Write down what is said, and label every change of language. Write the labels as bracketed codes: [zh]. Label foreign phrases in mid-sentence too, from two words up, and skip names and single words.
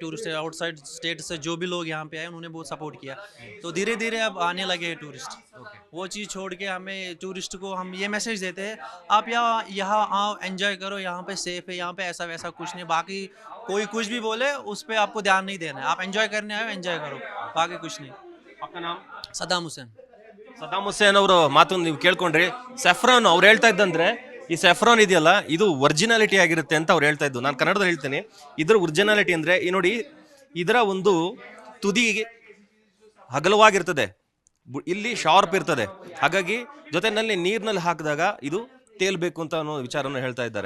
[en] tourist outside state [hi] से जो भी लोग यहाँ पे आए उन्होंने बहुत सपोर्ट किया, तो धीरे धीरे अब आने लगे हैं टूरिस्ट। वो चीज़ छोड़ के हमें टूरिस्ट को हम ये मैसेज देते हैं, आप यहाँ आओ, एंजॉय करो, यहाँ पे सेफ है, यहाँ पे ऐसा वैसा कुछ नहीं। बाकी कोई कुछ भी बोले उस पर आपको ध्यान नहीं देना है, आप एंजॉय करने आए, एंजॉय करो, बाकी कुछ नहीं। आपका नाम? सदाम हुसैन। [kn] ಸದಾಮ್ ಹುಸೇನ್ ಅವರು ಮಾತನ್ನು ನೀವು ಕೇಳ್ಕೊಂಡ್ರಿ. ಸೆಫ್ರಾನ್ ಅವ್ರು ಹೇಳ್ತಾ ಇದ್ದಂದ್ರೆ, ಈ ಸೆಫ್ರಾನ್ ಇದೆಯಲ್ಲ ಇದು ಒರಿಜಿನಾಲಿಟಿ ಆಗಿರುತ್ತೆ ಅಂತ ಅವ್ರು ಹೇಳ್ತಾ ಇದ್ದು. ನಾನು ಕನ್ನಡದಲ್ಲಿ ಹೇಳ್ತೇನೆ, ಇದ್ರ ಒರಿಜಿನಾಲಿಟಿ ಅಂದ್ರೆ ಈ ನೋಡಿ, ಇದರ ಒಂದು ತುದಿ ಅಗಲವಾಗಿರ್ತದೆ, ಇಲ್ಲಿ ಶಾರ್ಪ್ ಇರ್ತದೆ, ಹಾಗಾಗಿ ಜೊತೆನಲ್ಲಿ ನೀರಿನಲ್ಲಿ ಹಾಕಿದಾಗ ಇದು ತೇಲ್ಬೇಕು ಅಂತ ಅನ್ನೋ ವಿಚಾರವನ್ನು ಹೇಳ್ತಾ ಇದ್ದಾರೆ.